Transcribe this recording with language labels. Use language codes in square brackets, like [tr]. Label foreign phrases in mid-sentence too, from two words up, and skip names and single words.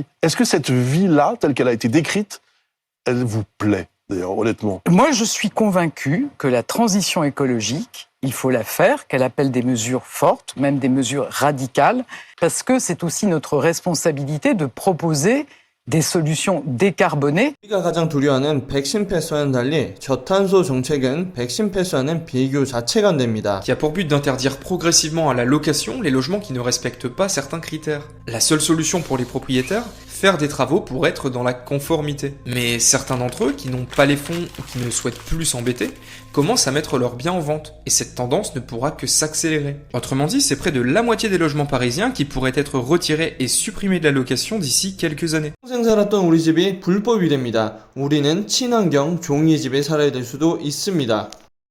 [fr] Est-ce que cette vie-là, telle qu'elle a été décrite, elle vous plaît, d'ailleurs, honnêtement? Moi, je suis convaincu que la transition écologique, il faut la faire, qu'elle appelle des mesures fortes, même des mesures radicales, parce que c'est aussi notre responsabilité de proposer des solutions décarbonées. [ko] 우리가 가장 두려워하는 백신 패스와는 달리 저탄소 정책은 백신 패스와는 비교 자체가 안 됩니다. [fr] Qui a pour but d'interdire progressivement à la location les logements qui ne respectent pas certains critères. La seule solution pour les propriétaires, faire des travaux pour être dans la conformité. Mais certains d'entre eux, qui n'ont pas les fonds ou qui ne souhaitent plus s'embêter, commencent à mettre leurs biens en vente. Et cette tendance ne pourra que s'accélérer. Autrement dit, c'est près de la moitié des logements parisiens qui pourraient être retirés et supprimés de la location d'ici quelques années. [ko] 평생 살았던 우리 집이 불법이 됩니다. 우리는 친환경 종이 집에 살아야 될 수도 있습니다.